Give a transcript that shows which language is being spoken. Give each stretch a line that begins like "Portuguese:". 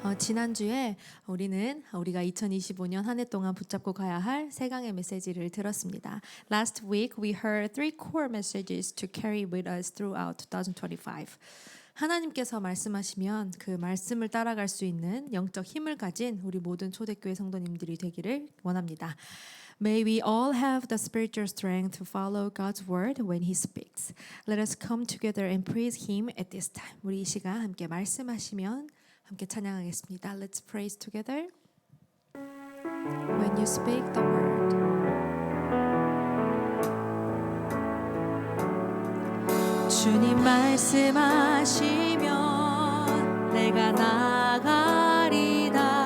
Korean: 지난주에 우리가 2025년 한 해 동안 붙잡고 가야 할 세 강의 메시지를 들었습니다.
English: Last week we heard three core messages to carry with us throughout 2025.
Korean: 하나님께서 말씀하시면 그 말씀을 따라갈 수 있는 영적 힘을 가진 우리 모든 초대교회 성도님들이 되기를 원합니다.
English: May we all have the spiritual strength to follow God's word when He speaks. Let us come together and praise Him at this time.
Korean: 우리 이 시간 함께 말씀하시면 함께 찬양하겠습니다.
English: Let's praise together. When you speak the word.
Korean: 주님 말씀하시면 내가 나가리다.